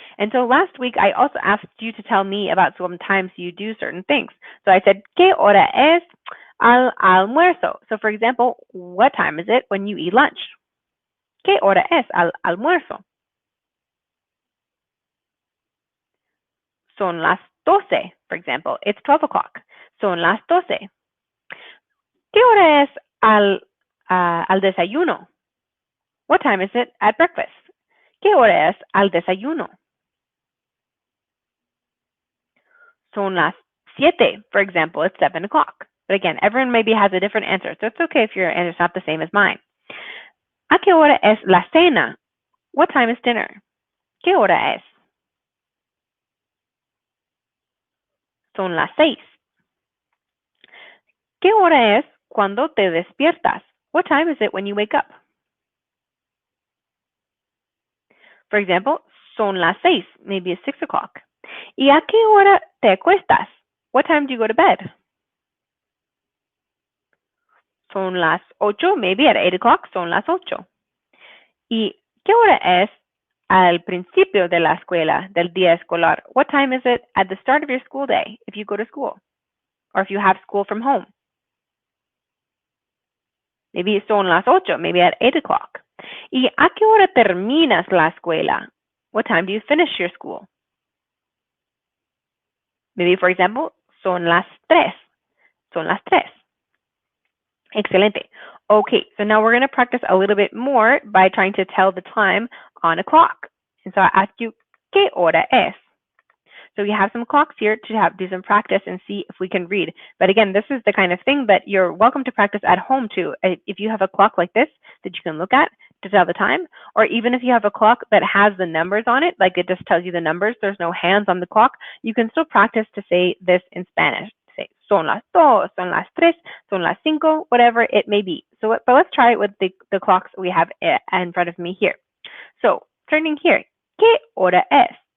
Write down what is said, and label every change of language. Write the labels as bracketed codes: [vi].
[en] And so last week, I also asked you to tell me about some times you do certain things. So I said, [es] ¿qué hora es al almuerzo? [en] So for example, what time is it when you eat lunch? [es] ¿Qué hora es al almuerzo? Son las 12, [en] for example. It's 12 o'clock. [es] Son las 12. ¿Qué hora es al desayuno? [en] What time is it at breakfast? [es] ¿Qué hora es al desayuno? Son las 7, [en] for example. It's 7 o'clock. But again, everyone maybe has a different answer, so it's okay if your answer is not the same as mine. [es] ¿A qué hora es la cena? [en] What time is dinner? [es] ¿Qué hora es? Son las 6. ¿Qué hora es cuando te despiertas? [en] What time is it when you wake up? For example, [es] son las 6. [en] Maybe it's 6 o'clock. [es] ¿Y a qué hora te acuestas? [en] What time do you go to bed? [es] Son las 8. [en] Maybe at 8 o'clock. [es] Son las 8. ¿Y qué hora es al principio de la escuela, del día escolar? [en] What time is it at the start of your school day if you go to school? Or if you have school from home? Maybe [es] son las 8. [en] Maybe at 8 o'clock. [es] ¿Y a qué hora terminas la escuela? [en] What time do you finish your school? Maybe, for example, [es] son las 3. Son las 3. Excelente. [en] Okay, so now we're going to practice a little bit more by trying to tell the time on a clock. And so I ask you, [es] ¿qué hora es? [en] So we have some clocks here to do some practice and see if we can read. But again, this is the kind of thing that you're welcome to practice at home too. If you have a clock like this that you can look at to tell the time, or even if you have a clock that has the numbers on it, like it just tells you the numbers, there's no hands on the clock, you can still practice to say this in Spanish. Say, [es] son las 2, son las 3, son las 5, [en] whatever it may be. So, but let's try it with the clocks we have in front of me here. So, turning here, [es] ¿qué hora es?